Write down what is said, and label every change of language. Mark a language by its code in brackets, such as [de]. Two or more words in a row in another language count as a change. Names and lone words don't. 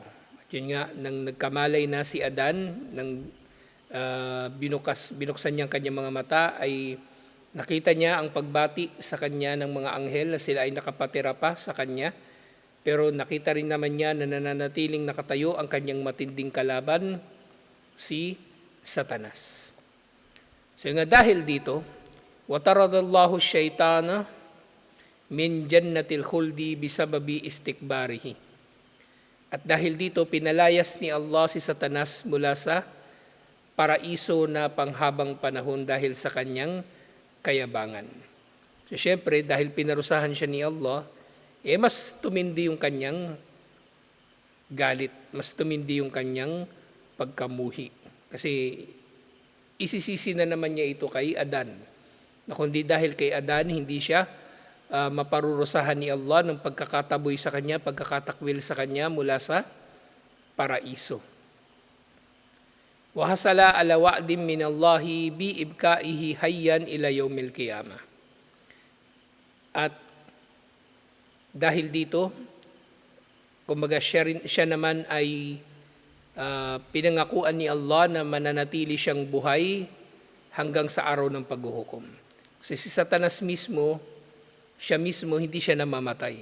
[tl] At yun nga, nang nagkamalay na si Adan, nang binuksan niya ang kanyang mga mata, ay nakita niya ang pagbati sa kanya ng mga anghel na sila ay nakapatira pa sa kanya. Pero nakita rin naman niya na nananatiling nakatayo ang kanyang matinding kalaban, si Satanas. So nga dahil dito, [ar] وطرد الله الشيطان من جنة الخلد بسبب استكباره. [tl] At dahil dito, pinalayas ni Allah si Satanas mula sa paraiso na panghabang panahon dahil sa kanyang kayabangan. So syempre, dahil pinarusahan siya ni Allah, mas tumindi yung kanyang galit, mas tumindi yung kanyang pagkamuhi. Kasi isisisi na naman niya ito kay Adan. Na kundi dahil kay Adan, hindi siya maparurusahan ni Allah ng pagkakataboy sa kanya, pagkakatakwil sa kanya mula sa paraiso. [ar] وحصل على وعد من الله بإبقائه حيا إلى يوم القيامة. [tl] At dahil dito, kumbaga siya naman ay pinangakuan ni Allah na mananatili siyang buhay hanggang sa araw ng paghuhukom. Kasi si Satanas mismo, siya mismo hindi siya namamatay.